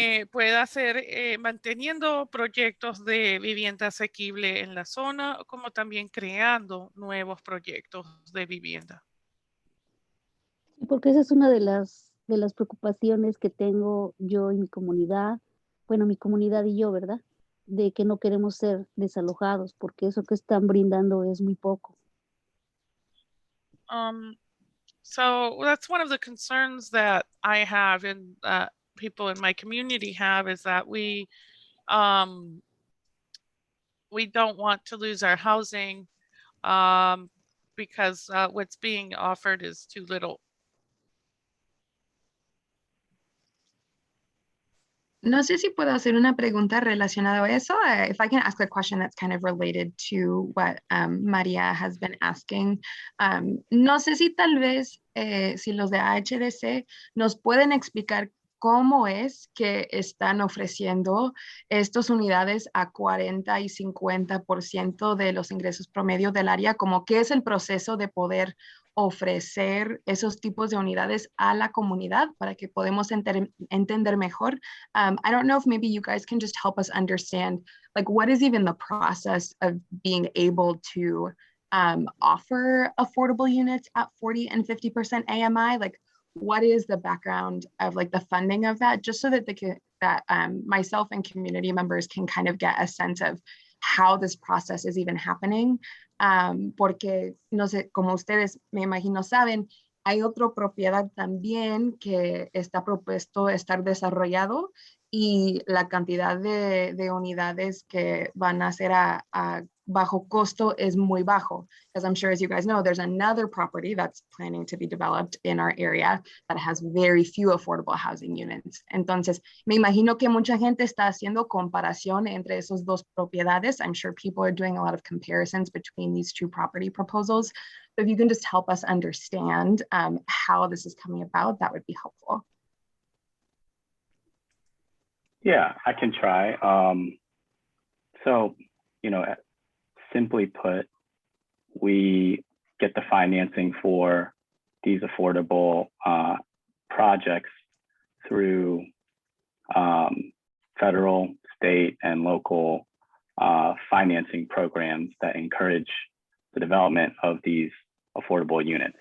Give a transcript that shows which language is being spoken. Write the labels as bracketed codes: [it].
[es] Pueda ser manteniendo proyectos de vivienda asequible en la zona, como también creando nuevos proyectos de vivienda. Porque esa es una de las preocupaciones que tengo yo y mi comunidad, bueno, mi comunidad y yo, ¿verdad? De que no queremos ser desalojados, porque eso que están brindando es muy poco. [en] So that's one of the concerns that I have and people in my community have, is that we don't want to lose our housing because what's being offered is too little. [es] No sé si puedo hacer una pregunta relacionada a eso. [en] If I can ask a question that's kind of related to what Maria has been asking. [es] No sé si tal vez si los de AHDC nos pueden explicar cómo es que están ofreciendo estas unidades a 40 y 50% de los ingresos promedio del área, como qué es el proceso de poder ofrecer esos tipos de unidades a la comunidad para que podamos entender mejor. [en] I don't know if maybe you guys can just help us understand, like, what is even the process of being able to offer affordable units at 40 and 50% AMI? Like, what is the background of like the funding of that, just so that myself and community members can kind of get a sense of how this process is even happening. [es] Porque, no sé, como ustedes me imagino saben, hay otra propiedad también que está propuesto estar desarrollado y la cantidad de unidades que van a ser a bajo costo es muy bajo. [en] As I'm sure, as you guys know, there's another property that's planning to be developed in our area that has very few affordable housing units. [es] Entonces, me imagino que mucha gente está haciendo comparación entre esos dos propiedades. [en] I'm sure people are doing a lot of comparisons between these two property proposals. So if you can just help us understand how this is coming about, that would be helpful. Yeah, I can try. So, you know, simply put, we get the financing for these affordable projects through federal, state, and local financing programs that encourage the development of these affordable units.